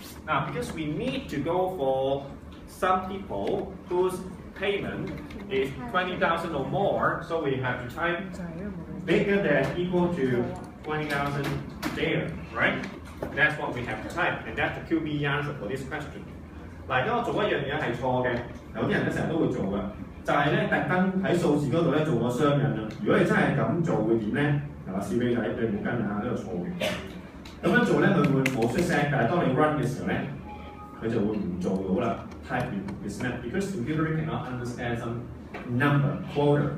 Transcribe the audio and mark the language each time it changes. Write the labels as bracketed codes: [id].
[en] Now, because we need to go for some people whose payment is 20,000 or more, so we have to type bigger than equal to 20,000 there, right? That's what we have to type, and that's the QBE answer for this question. [yue] 嗱，而家我做一樣嘢係錯嘅，有啲人咧成日都會做嘅。就係咧，特登喺數字嗰度咧做個雙引啦。如果你真係咁做會點咧？嗱，試俾你睇，你冇跟啊，呢個錯嘅。咁樣做咧，佢會冇出聲，但係當你 run 嘅時候咧，佢就會唔做到啦。 [en] Typing is not because computer cannot understand some number quota.